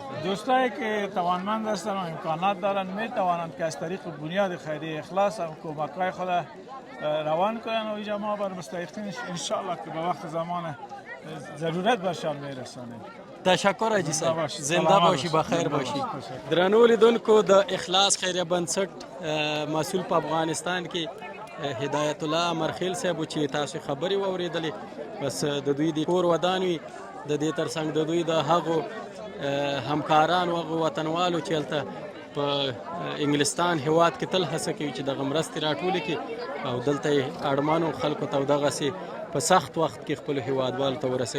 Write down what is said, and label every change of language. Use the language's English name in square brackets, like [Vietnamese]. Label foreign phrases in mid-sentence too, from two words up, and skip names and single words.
[Persian] دوستایی که توانمند هستند و امکانات دارند میتوانند که از طریق بنیاد خیریه اخلاص و کمک‌های خود روان کنند و اینجا ما بر مستحقین انشاءالله که به وقت زمان ضرورت برشان میرسانیم. تشکر حاجی صاحب. زنده باشی، بخیر باشی. [Pashto] درنو لیدونکو د اخلاص خیریه بنسټ مسؤل په افغانستان کې هدایت الله امرخیل صاحب چې تاسو خبرې واورېدلې، بس د دوی د کور ودان وي، د دې ترڅنګ د دوی د هغو همکاران و هغو وطنوالو چې هلته په انګلستان هیواد کې تل هڅه کوي چې دغه مرستې راټولې کړي او دلته یې اړمنو خلکو ته دغسې په سخت وخت کې خپلو هیوادوالو ته ورسوي.